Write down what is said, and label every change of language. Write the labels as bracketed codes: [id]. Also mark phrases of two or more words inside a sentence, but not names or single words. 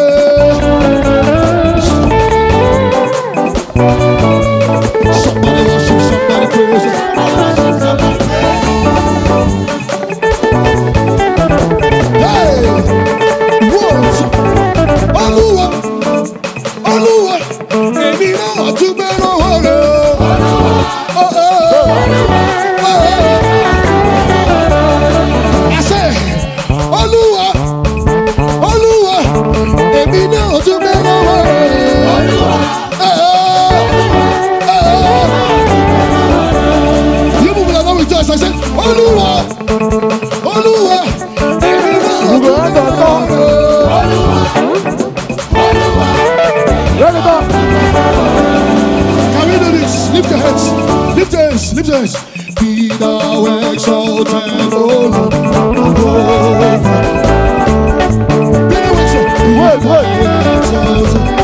[en] Somebody worship, somebody praise. Hey, what? [yo] Oluwa, Oluwa, èmi náà tún bẹ̀rù ọ̀rọ̀. [en] I say, Oluwa, Oluwa, [yo] èmi náà tún bẹ̀rù ọ̀rọ̀. [en] You people are not rejoice. I said, Oluwa, Oluwa, [yo] èmi náà tún bẹ̀rù ọ̀rọ̀. [en] Can we do this? Lift your hands. Lift your hands. Lift your hands. Be thou exalted, O Lord. Be thou exalted.